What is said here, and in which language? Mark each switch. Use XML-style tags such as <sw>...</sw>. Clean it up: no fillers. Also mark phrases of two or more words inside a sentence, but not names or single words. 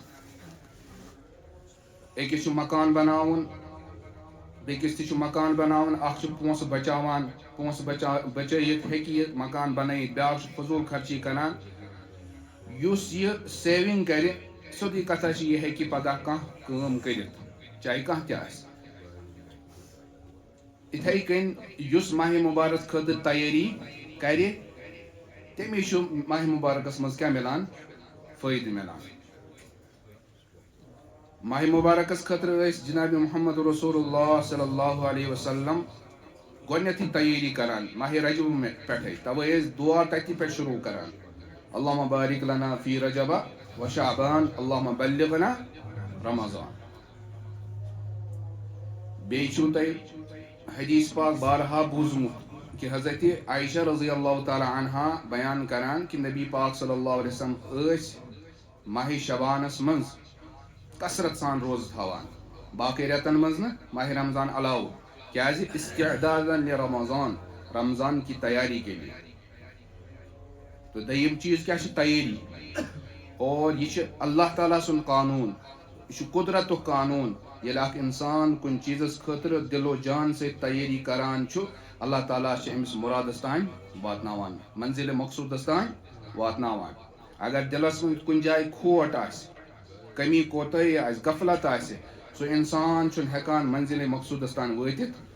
<ks>أکِس چھُ مکان بناوُن بیٚکِس تہِ چھُ مکان بناوُن اکھ چھُ پونٛسہٕ بچاوان پونٛسہٕ بچٲیِتھ ہیٚکہِ یہِ مکان بنٲیِتھ بیٛاکھ چھُ فضوٗل خرچی کران یُس یہِ سیوِنٛگ کرِ سیوٚدُے کتھا چھِ یہِ ہیٚکہِ پگاہ کانٛہہ کٲم کٔرِتھ چاہے کانٛہہ تہِ آسہِ اِتھَے کٔنۍ یُس ماہِ مُبارک خٲطرٕ تیٲری کرِ تٔمِس چھُ ماہِ مُبارکس منٛز کیٛاہ مِلان فٲیدٕ مِلان ماہ مبارکس خاطر جناب محمد رسول اللہ</ks> <ar>صلی اللہ علیہ وسلم</ar> <ks>گۄڈنیتھٕے تیٲری کران ماہ رجب پٮ۪ٹھے توے دعا تتی پٮ۪ٹھ شروع کران</ks> <ar>اللہم بارک لنا فی رجب و شعبان اللہم بلغنا رمضان</ar> <ks>بیٚیہِ چھُو تۄہہِ حدیث پاک بارہا بوٗزمُت کہ حضرت عائشہ</ks> <ar>رضی اللہ تعالی عنہا</ar> <ks>بیان کران کہ نبی پاک</ks> <ar>صلی اللہ علیہ وسلم</ar> <ks>ماہ شبانس منٛز کثرت سان روز تھاوان باقی رٮ۪تن منٛز نہٕ ماہ رمضان علاوٕ کیٛازِ استعدادن لرمضان</ks> <ur>رمضان کی تیاری کے لیے تو</ur> <ks>دوٚیِم چیٖز کیٛاہ چھِ تیٲری اور یہ چھُ اللہ تعالیٰ سُنٛد قانوٗن یہ چھُ قدرتُک قانوٗن ییٚلہِ اکھ اِنسان کُنہِ چیٖزس خٲطرٕ دِل و جان سۭتۍ تیٲری کران چھُ اللہ تعالیٰ چھُ أمِس مُرادس تانۍ واتناوان منزِلِ مقصوٗدس تانۍ واتناوان اگر دِلس منٛز کُنہِ جایہِ کھوٹ آسہِ کمی کوتٲہی آسہِ غفلت آسہِ سُہ اِنسان چھُنہٕ ہٮ۪کان منزِلِ مقصوٗدس تانۍ وٲتِتھ</ks>